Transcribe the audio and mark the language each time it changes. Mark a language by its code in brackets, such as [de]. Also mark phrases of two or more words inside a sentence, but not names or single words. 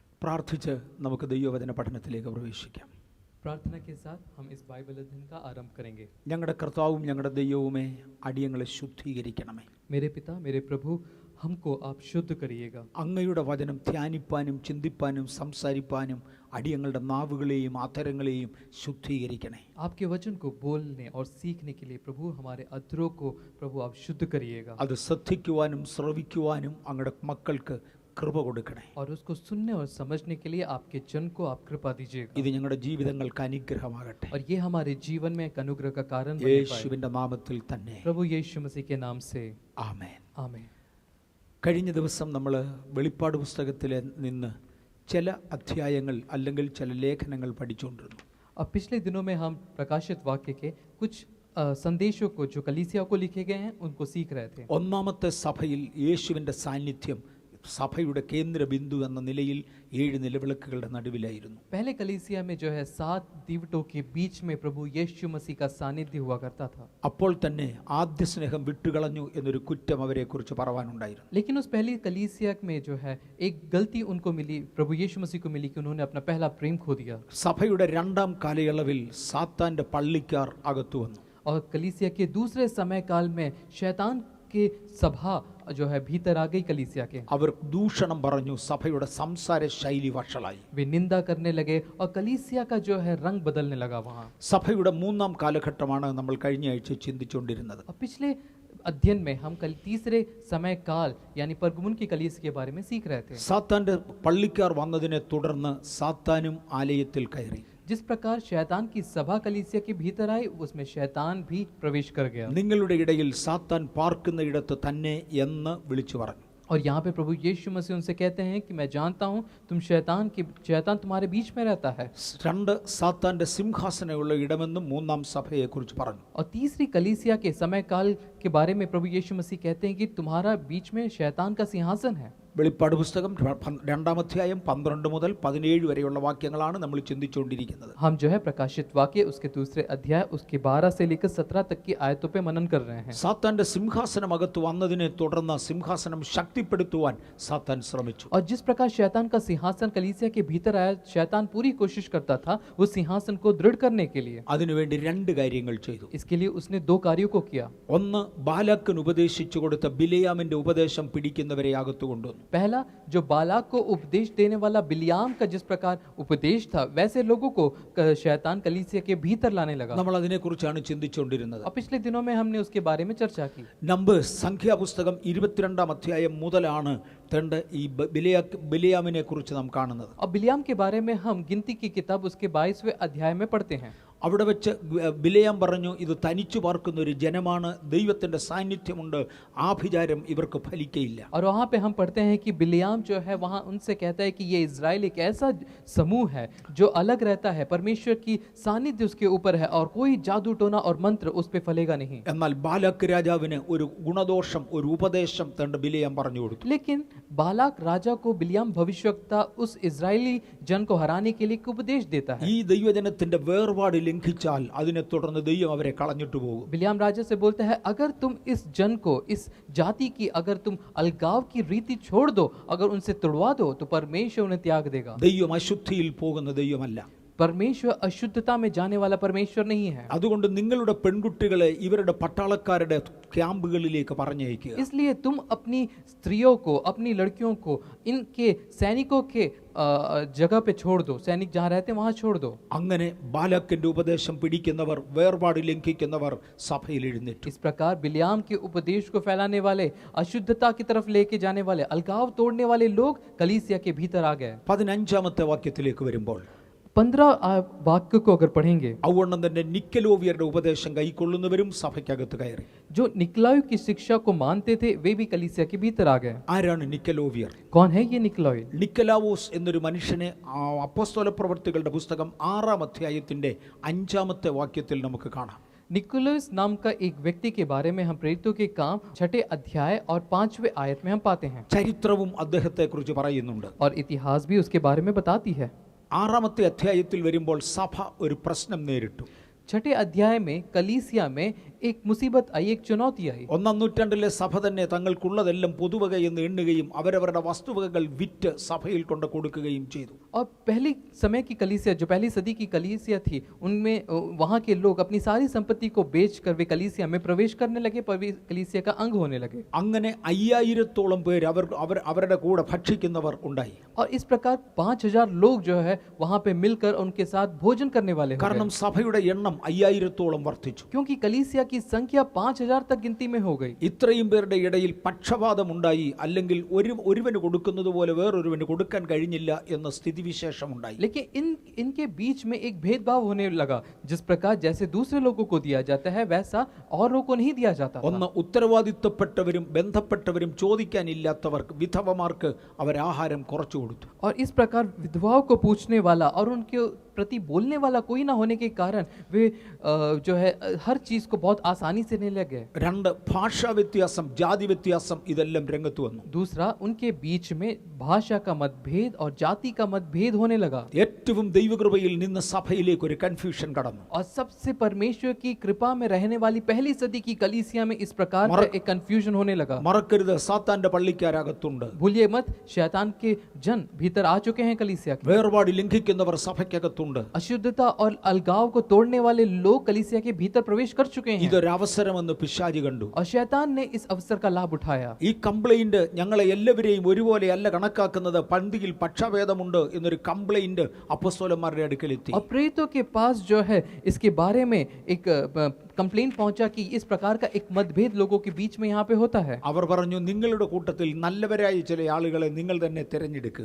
[ml] പ്രാർത്ഥിച്ച് നമുക്ക് ദൈവവചന പഠനത്തിലേക്ക് പ്രവേശിക്കാം. [hi] प्रार्थना के साथ हम इस बाइबल अध्ययन का आरंभ करेंगे. [ml] ഞങ്ങളുടെ കർത്താവും ഞങ്ങളുടെ ദൈവവുമേ, അടിയങ്ങളെ ശുദ്ധീകരിക്കണമേ. [hi] मेरे पिता, मेरे प्रभु, हमको आप शुद्ध करिएगा. [ml] അങ്ങയുടെ വചനം ധ്യാനിപ്പാനും ചിന്തിപ്പാനും സംസാരിപ്പാനും അടിയങ്ങളുടെ നാവുകളെയും ആധരങ്ങളെയും ശുദ്ധീകരിക്കണേ. [hi] आपके वचन को बोलने और सीखने के लिए प्रभु हमारे अधरों को प्रभु आप शुद्ध करिएगा. [ml] അത് ശ്രദ്ധിക്കുവാനും ശ്രവിക്കുവാനും അങ്ങയുടെ മക്കൾക്ക് കൃപ കൊടുക്കണേ. [hi] और उसको सुनने और समझने के लिए आपके जन को आप कृपा दीजिएगा. [ml] ഇത് ഞങ്ങളുടെ ജീവിതങ്ങൾക്ക് അനുഗ്രഹമാകട്ടെ. [hi] और ये हमारे जीवन में एक अनुग्रह का कारण बने पाए. [ml] യേശുവിന്റെ നാമത്തിൽ തന്നെ. [hi] प्रभु यीशु मसीह के नाम से [ml] ആമേൻ. [hi] आमीन. [ml] കഴിഞ്ഞ ദിവസം നമ്മൾ വെളിപ്പാട് പുസ്തകത്തിൽ നിന്ന് ചില അധ്യായങ്ങൾ അല്ലെങ്കിൽ ചില ലേഖനങ്ങൾ പഠിച്ചുകൊണ്ടിരുന്നു. [hi] अब पिछले दिनों में हम प्रकाशित वाक्य के कुछ संदेशों को जो कलीसिया को लिखे गए हैं उनको सीख रहे थे. [ml] ഒന്നാമത്തെ സഭയിൽ യേശുവിന്റെ സാന്നിധ്യം സഭയുടെ കേന്ദ്ര ബിന്ദു എന്ന നിലയിൽ 7 നിലവിളക്കുകളുടെ നടുവിലായിരുന്നു. [hi] पहले कलीसिया में जो है 7 दीवटों के बीच में प्रभु यीशु मसीह का सानिध्य हुआ करता था. [ml] അപ്പോൾ തന്നെ ആദ്യ സ്നേഹം വിട്ടുകളഞ്ഞു എന്നൊരു കുറ്റം അവരെ കുറിച്ച് പറയാനുണ്ടായിരുന്നു. [hi] लेकिन उस पहली कलीसिया में जो है एक गलती उनको मिली, प्रभु यीशु मसीह को मिली कि उन्होंने अपना पहला प्रेम खो दिया. [ml] സഭയുടെ രണ്ടാം കാലയളവിൽ സാത്താന്റെ പള്ളിക്കാർ അകത്തു വന്നു. [hi] और कलीसिया के दूसरे समय काल में शैतान के सभा जो है भीतर आ गई कलीसिया के. [ml] അവർ ദൂഷണം പറഞ്ഞു, സഭയുടെ സംസാര ശൈലി വഷളായി. [hi] वे निंदा करने लगे और कलीसिया का जो है रंग बदलने लगा वहाँ. [ml] സഭയുടെ മൂന്നാം കാലഘട്ടമാണ് നമ്മൾ കഴിഞ്ഞ ആഴ്ച ചിന്തിച്ചുകൊണ്ടിരുന്നത്. [hi] और पिछले अध्ययन में हम कल तीसरे समय काल यानी परगमुन की कलीसिया के बारे में सीख रहे थे. [ml] സാത്താന്റെ പള്ളിക്കാർ വന്നതിനെ തുടർന്ന് സാത്താനും ആലയത്തിൽ കയറി. [hi] जिस प्रकार शैतान की सभा कलीसिया के भीतर आई, उसमें शैतान भी प्रवेश कर गया. [ml] നിങ്ങളുടെ ഇടയിൽ സാത്താൻ പാർക്കുന്നയിടത്ത് തന്നെ എന്ന് വിളിച്ചു പറഞ്ഞു. [hi] और यहाँ पे प्रभु यीशु मसीह उनसे कहते हैं कि मैं जानता हूँ शैतान तुम्हारे बीच में रहता है. [ml] രണ്ട് സാത്താന്റെ സിംഹാസനമുള്ള ഇടമെന്നും മൂന്നാം സഭയെ കുറിച്ച് പറഞ്ഞു. [hi] और तीसरी कलीसिया के समय काल के बारे में प्रभु यीशु मसीह कहते हैं कि तुम्हारा बीच में शैतान का सिंहासन है. [ml] വെളിപ്പാട് പുസ്തകം 2-ാം അധ്യായം 12 മുതൽ 17 വരെയുള്ള വാക്യങ്ങളാണ് നമ്മൾ ചിന്തിച്ചുകൊണ്ടിരിക്കുന്നത്. [hi] हम जो है प्रकाशित वाक्य उसके दूसरे अध्याय उसके 12 से लेकर 17 तक की आयतों पे मनन कर रहे हैं. [ml] സാത്താന്റെ സിംഹാസനം അകത്ത് വന്നതിനെ തുടർന്ന് സിംഹാസനം ശക്തിപ്പെടുത്തുവാൻ സാത്താൻ ശ്രമിച്ചു. [hi] और जिस प्रकार शैतान का सिंहासन कलीसिया के भीतर आया, शैतान पूरी कोशिश करता था उस सिंहासन को दृढ़ करने के लिए. [ml] അതിനുവേണ്ടി 2 കാര്യങ്ങൾ ചെയ്തു. [hi] इसके लिए उसने 2 कार्यों को किया. [ml] ഒന്ന്, ബാലാക്കിന് ഉപദേശിച്ചു കൊടുത്ത ബിലെയാമിന്റെ ഉപദേശം പിടിക്കുന്നവരെ അകത്തു കൊണ്ടുവന്നു. [hi] पहला, जो बालाक को उपदेश देने वाला बिलियाम का जिस प्रकार उपदेश था, वैसे लोगों को शैतान कलीसिया के भीतर लाने लगा. [ml] നമ്മൾ അതിനെക്കുറിച്ചാണ് ചിന്തിച്ചുകൊണ്ടിരുന്നത്. [hi] और पिछले दिनों में हमने उसके बारे में चर्चा की. [ml] നമ്പേഴ്സ് സംഖ്യാപുസ്തകം 22-ാം അധ്യായം മുതലാണ് ഈ ബിലെയാമിനെ കുറിച്ച് നാം കാണുന്നത്. [hi] और बिलियाम के बारे में हम गिनती की किताब उसके 22वें अध्याय में पढ़ते हैं. [ml] അവിടെ വെച്ച് ബിലെയാം പറഞ്ഞു, ഇത് തനിച്ചു പാർക്കുന്ന ഒരു ജനമാണ്, ദൈവത്തിന്റെ സാന്നിധ്യമുണ്ട്, ആഭിചാരം ഇവർക്ക് ഫലിക്കയില്ല. [hi] और वहाँ पे हम पढ़ते हैं कि बिलियाम जो है वहाँ उनसे कहता है कि ये इजराइल एक ऐसा समूह है जो अलग रहता है, परमेश्वर की सानिध्य उसके ऊपर है और कोई जादू टोना और मंत्र उस पे फलेगा नहीं. [ml] എന്നാൽ ബാലാക്ക് രാജാവിന് ഒരു ഗുണദോഷം, ഒരു ഉപദേശം തന്റെ ബിലെയാം പറഞ്ഞു കൊടുത്തു. [hi] लेकिन बालाक राजा को बिलियाम भविष्यवक्ता उस इजरायली जन को हराने के लिए एक उपदेश देता है. [ml] ഈ ദൈവജനത്തിന്റെ വേർപാട് ലംഘിച്ചാൽ അതിനെ തുടർന്ന് ദൈവം അവരെ കളഞ്ഞിട്ട് പോകും. [hi] बिलियाम राजा से बोलता है, अगर तुम इस जन को, इस जाति की अगर तुम अलगाव की रीति छोड़ दो, अगर उनसे तुड़वा दो, तो परमेश्वर उन्हें त्याग देगा. [ml] ദൈവം അശുദ്ധിയിൽ പോകുന്ന ദൈവമല്ല. [hi] परमेश्वर अशुद्धता में जाने वाला परमेश्वर नहीं है. [ml] അതുകൊണ്ട് നിങ്ങളുടെ പെൺകുട്ടികളെ ഇവരുടെ പട്ടാളക്കാരുടെ ക്യാമ്പുകളിലേക്ക് പറഞ്ഞയക്കുക. [hi] इसलिए तुम अपनी स्त्रियों को, अपनी लड़कियों को इनके सैनिकों के जगह पे छोड़ दो. सैनिक जहाँ रहते हैं वहाँ छोड़ दो. [ml] അങ്ങനെ ബാലാക്കിന്റെ ഉപദേശം പിടിക്കുന്നവർ, വേർപാട് ലംഘിക്കുന്നവർ സഭയിൽ എഴുന്നേറ്റു. [hi] इस प्रकार बिलियाम के उपदेश को फैलाने वाले, अशुद्धता की तरफ लेके जाने वाले, अलगाव तोड़ने वाले लोग कलीसिया के भीतर आ गए. [ml] 15-ാമത്തെ വാക്യത്തിലേക്ക് വരുമ്പോൾ [hi] 15 वाक्य को अगर पढ़ेंगे, [ml] അതുകൊണ്ട് തന്നെ നിക്കലോവിയരുടെ ഉപദേശം കൈക്കൊള്ളുന്നവരും സഭയ്ക്കകത്ത് കയറി. [hi] जो निकलायु की शिक्षा को मानते थे वे भी कलीसिया के भीतर आ गए. [ml] ആരാണ് നിക്കലോവിയർ? [hi] कौन है ये निकलायु? [ml] നിക്കലാവോസ് എന്നൊരു മനുഷ്യനെ അപ്പോസ്തല പ്രവൃത്തികളുടെ പുസ്തകം 6-ാം അധ്യായത്തിന്റെ 5-ാമത്തെ വാക്യത്തിൽ നമുക്ക് കാണാം. [hi] निकोलस नाम का एक व्यक्ति के बारे में हम प्रेरितों के काम 6 अध्याय और 5वें आयत में हम पाते हैं. [ml] ചരിത്രവും അദ്ദേഹത്തെ കുറിച്ച് പറയുന്നുണ്ട്. [hi] और इतिहास भी उसके बारे में बताती है. [ml] 6-ാമത്തെ അധ്യായത്തിൽ വരുമ്പോൾ സഭ ഒരു പ്രശ്നം നേരിട്ടു. [hi] छठे अध्याय में कलीसिया में एक मुसीबत आई, एक चुनौती आई। [ml] ഒന്നാം നൂറ്റാണ്ടിലെ സഭ തന്നെ തങ്ങൾക്കുള്ളതെല്ലാം പൊതുവകയെന്ന് എണ്ണുകയും അവരവരുടെ വസ്തുവകകൾ വിറ്റ് സഭയിൽ കൊണ്ട് കൊടുക്കുകയും ചെയ്തു. [hi] और पहली समय की कलीसिया, जो पहली सदी की कलीसिया थी, उनमें वहाँ के लोग अपनी सारी संपत्ति को बेचकर वे कलीसिया में प्रवेश करने लगे, कलीसिया का अंग होने लगे। [ml] അങ്ങനെ 5000-ഓളം പേര് അവരുടെ കൂടെ ഭക്ഷിക്കുന്നവർ ഉണ്ടായി. [hi] और इस प्रकार 5000 लोग जो है वहाँ पे मिलकर उनके साथ भोजन करने वाले हो [ml] കാരണം [hi] गए, [ml] സഭയുടെ എണ്ണം 5000-ഓളം വർദ്ധിച്ചു. [hi] क्योंकि कलीसिया की संख्या 5000 तक गिनती में हो गई। [ml] ഇത്രയും പേരുടെ ഇടയിൽ പക്ഷപാതമുണ്ടായി, അല്ലെങ്കിൽ ഒരുവന് കൊടുക്കുന്നത് പോലെ വേറൊരുവന് കൊടുക്കാൻ കഴിഞ്ഞില്ല എന്ന സ്ഥിതിവിശേഷമുണ്ടായി. [hi] लेकिन इनके बीच में एक भेदभाव होने लगा, जिस प्रकार जैसे दूसरे लोगों को दिया जाता है वैसा और लोगों को नहीं दिया जाता था। [ml] ഒന്ന് ഉത്തരവാദിത്തപ്പെട്ടവരും ബന്ധപ്പെട്ടവരും ചോദിക്കാനില്ലാത്തവർക്ക് വിധവമാർക്ക് അവർ ആഹാരം കുറച്ചു കൊടുത്തു. [hi] और इस प्रकार विधवाओं को पूछने वाला और उनके प्रति बोलने वाला कोई ना होने के कारण वे जो है हर चीज को बहुत आसानी से लेने लगे। [ml] രണ്ട്, ഭാഷാ വ്യത്യാസം, ജാതി വ്യത്യാസം ഇതെല്ലാം രംഗത്ത് വന്നു. [hi] दूसरा, उनके बीच में भाषा का मतभेद और जाति का मतभेद होने लगा। [ml] ഏറ്റവും ദൈവകൃപയിൽ നിന്ന് സഭയിലേക്ക് ഒരു കൺഫ്യൂഷൻ കടന്നു. [hi] और सबसे परमेश्वर की कृपा में रहने वाली पहली सदी की कलीसिया में इस प्रकार का एक कंफ्यूजन होने लगा। [ml] മറക്കരുത്, സാത്താന്റെ പള്ളിക്കാരകത്തുണ്ട്. [hi] भूलिए मत, शैतान के जन भीतर आ चुके हैं कलीसिया के। [ml] വേർപാട് ലംഘിക്കുന്നവർ സഭയ്ക്കകത്തുണ്ട്. [hi] अशुद्धता और अलगाव को तोड़ने वाले लोग कलीसिया के भीतर प्रवेश कर चुके हैं, [ml] ഇതൊരു അവസരമെന്ന് പിശാചി കണ്ടു. [hi] और शैतान ने इस अवसर का लाभ उठाया। [ml] ഈ കംപ്ലൈന്റ് ഞങ്ങളെ എല്ലാവരെയും ഒരുപോലെയല്ല കണക്കാക്കുന്നത്, പന്തിയിൽ പക്ഷഭേദമുണ്ട് എന്നൊരു കംപ്ലൈന്റ് അപ്പോസ്തലന്മാരുടെ അടുക്കലെത്തി. [hi] और प्रेरितों के पास जो है इसके बारे में एक कंप्लेंट पहुंचा कि इस प्रकार का एक मतभेद लोगों के बीच में यहाँ पे होता है। [ml] അവർ പറഞ്ഞു, നിങ്ങളുടെ കൂട്ടത്തിൽ നല്ലവരായ ചില ആളുകളെ നിങ്ങൾ തന്നെ തിരഞ്ഞെടുക്കുക.